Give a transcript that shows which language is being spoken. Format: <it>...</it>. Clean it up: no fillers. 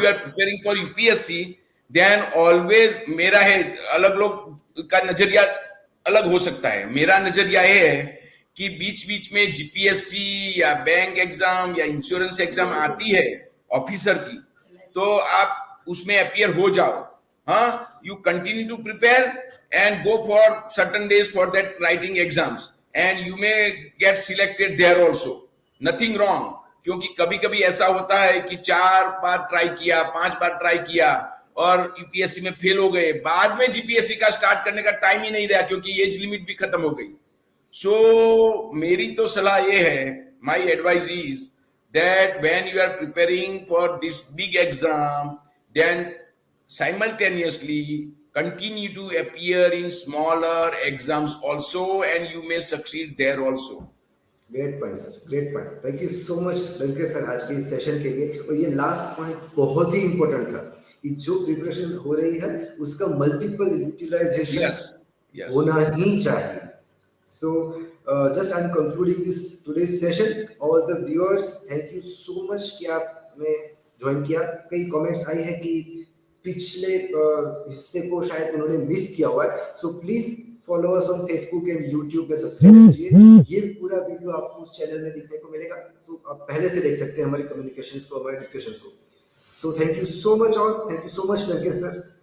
<en>you are preparing for UPSC, then always,</en> <hi>मेरा है, अलग लोग का नजरिया अलग हो सकता है, मेरा नजरिया ये है</hi> <en>कि बीच बीच में जीपीएससी या बैंक एग्जाम या इंश्योरेंस एग्जाम आती है ऑफिसर की, तो आप उसमें अपियर हो जाओ। हाँ, you continue to prepare and go for certain days for that writing exams, and you may get selected there also, nothing wrong।</en> <hi>क्योंकि कभी कभी ऐसा होता है कि 4 बार ट्राई किया, 5 बार ट्राई किया और यूपीएससी में फेल हो गए, बाद में जीपीएससी का स्टार्ट करने का टाइम ही नहीं रहा क्योंकि एज लिमिट भी खत्म हो गई। सो मेरी तो सलाह ये है,</hi> <en>My advice is that when you are preparing for this big exam, then simultaneously continue to appear in smaller exams also, and you may succeed there also। Great point sir, great point. Thank you so much डंके sir</en> <hi>आज के इस session के लिए। और ये last point बहुत ही important था कि जो प्रिपरेशन हो रही है उसका मल्टीपल यूटिलाइजेशन</hi> <en>Yes, yes।</en> <hi>होना ही चाहिए।</hi> <en>So just I'm concluding this today's session. All the viewers, thank you so much</en> <hi>कि आपने ज्वाइन किया। कई कमेंट्स आई है कि पिछले हिस्से को शायद उन्होंने मिस किया हुआ है।</hi> <en>so please follow us on Facebook and YouTube पे,</en> <hi>सब्सक्राइब कीजिए। ये पूरा वीडियो आपको उस चैनल में दिखने को मिलेगा, तो आप पहले से देख सकते हैं हमारे कम्युनिकेशंस को, हमारे डिस्कशंस को।</hi> <en>So thank you so much all, thank you so much डंकेश sir.</en>